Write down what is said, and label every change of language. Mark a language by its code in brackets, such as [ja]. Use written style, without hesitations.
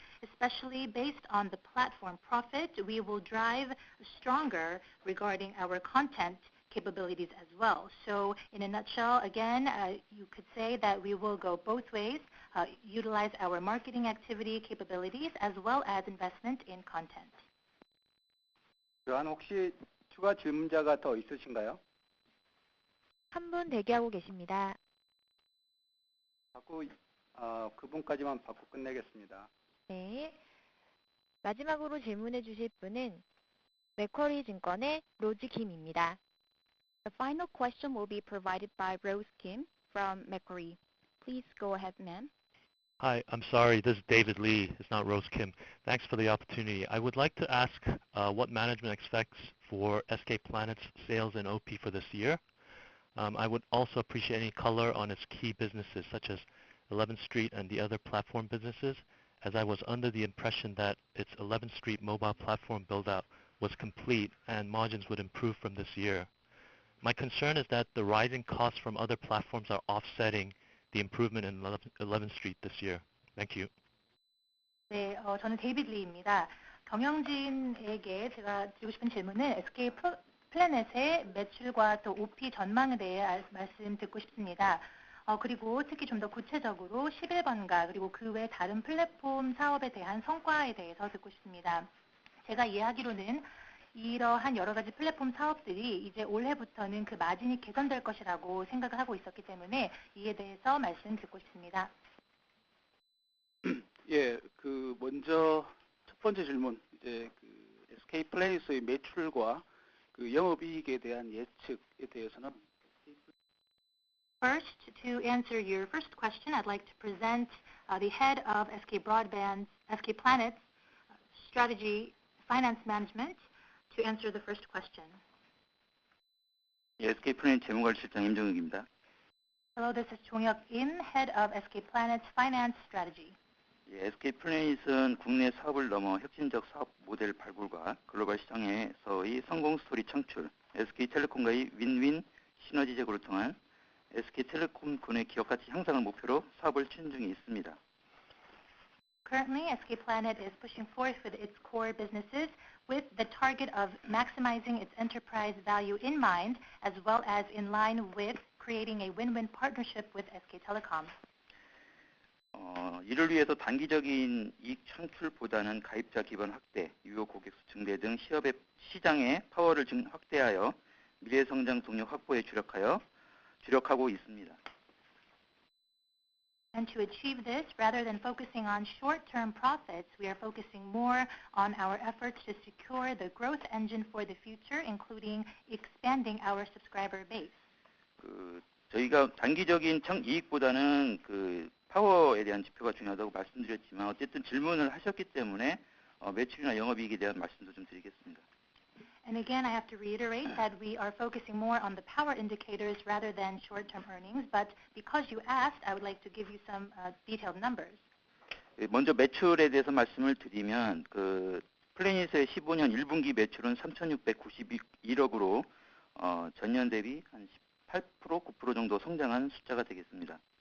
[en] Especially based on the platform profit, we will drive stronger regarding our content capabilities as well. So in a nutshell, again, you could say that we will go both ways, utilize our marketing activity capabilities as well as investment in content. [ko] 교환 혹시 추가 질문자가 더 있으신가요? 한 분 대기하고 계십니다. 받고 그분까지만 받고 끝내겠습니다. 네. 마지막으로 질문해 주실 분은 맥쿼리 증권의 로즈 김입니다. [en] The final question will be provided by Rose Kim from Macquarie. Please go ahead, ma'am. Hi, I'm sorry, this is David Lee. It's not Rose Kim. Thanks for the opportunity. I would like to ask what management expects for SK Planet's sales and OP for this year. I would also appreciate any color on its key businesses, such as 11th Street and the other platform businesses, as I was under the impression that its 11th Street mobile platform build-out was complete and margins would improve from this year. My concern is that the rising costs from other platforms are offsetting the improvement in 11th Street this year. Thank you. [ko] 네, 저는 데이비드 리입니다. 경영진에게 제가 드리고 싶은 질문은 SK 플래닛의 매출과 또 OP 전망에 대해 말씀 듣고 싶습니다. 그리고 특히 좀 더 구체적으로 11번가 그리고 그 외 다른 플랫폼 사업에 대한 성과에 대해서 듣고 싶습니다. 제가 이해하기로는 이러한 여러 가지 플랫폼 사업들이 이제 올해부터는 그 마진이 개선될 것이라고 생각을 하고 있었기 때문에 이에 대해서 말씀 듣고 싶습니다. 예, 먼저 첫 번째 질문, 이제 SK 플래닛의 매출과 영업이익에 대한 예측에 대해서는 [en] First, to answer your first question, I'd like to present the head of SK Planet's strategy finance management to answer the first question. [ko] 예, SK 플래닛 재무관리실장 임정욱입니다. [en] Hello, this is Jong-hyuk Im, head of SK Planet's finance strategy. [ko] 예, SK 플래닛은 국내 사업을 넘어 혁신적 사업 모델 발굴과 글로벌 시장에서의 성공 스토리 창출, SK텔레콤과의 윈윈 시너지 제고를 통한 SK텔레콤군의 기업 가치 향상을 목표로 사업을 추진 중에 있습니다. [en] Currently, SK Planet is pushing forth with its core businesses with the target of maximizing its enterprise value in mind, as well as in line with creating a win-win partnership with SK Telecom. [ko] 이를 위해서 단기적인 이익 창출보다는 가입자 기반 확대, 유효 고객 수 증대 등 시장의 파워를 확대하여 미래 성장 동력 확보에 주력하고 있습니다. [en] And to achieve this, rather than focusing on short-term profits, we are focusing more on our efforts to secure the growth engine for the future, including expanding our subscriber base. [ko] 저희가 단기적인 이익보다는 파워에 대한 지표가 중요하다고 말씀드렸지만 어쨌든 질문을 하셨기 때문에 매출이나 영업이익에 대한 말씀도 좀 드리겠습니다. [en] And again, I have to reiterate that we are focusing more on the power indicators rather than short-term earnings. But because you asked, I would like to give you some detailed numbers. [ko] 먼저 매출에 대해서 말씀을 드리면 플래닛의 15년 1분기 매출은 3,691억으로 전년 대비 한 18%, 9% 정도 성장한 숫자가 되겠습니다.